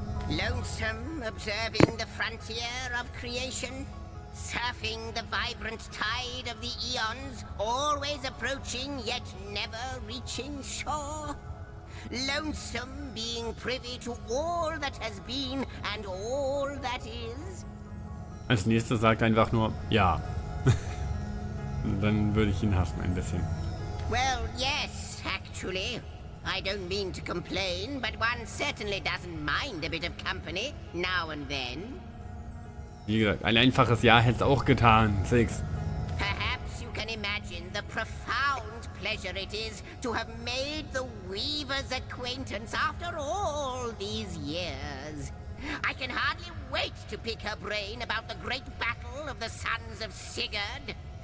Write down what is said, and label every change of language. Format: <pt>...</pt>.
<en>Lonesome, observing the frontier of creation, surfing the vibrant tide of the eons, always approaching yet never reaching shore. Lonesome, being privy to all that has been and all that is.</en> <de>Als nächstes sagt einfach nur ja. Dann würde ich ihn hassen ein bisschen.</de> <en>Well, yes, actually. I don't mean to complain, but one certainly doesn't mind a bit of company now and then.</en> <de>Wie gesagt, ein einfaches Ja hätte es auch getan.</de> <en>Six. Perhaps you can imagine the profound pleasure it is to have made the Weaver's acquaintance after all these years. I can hardly wait to pick her brain about the great battle of the sons of Sigurd.</en>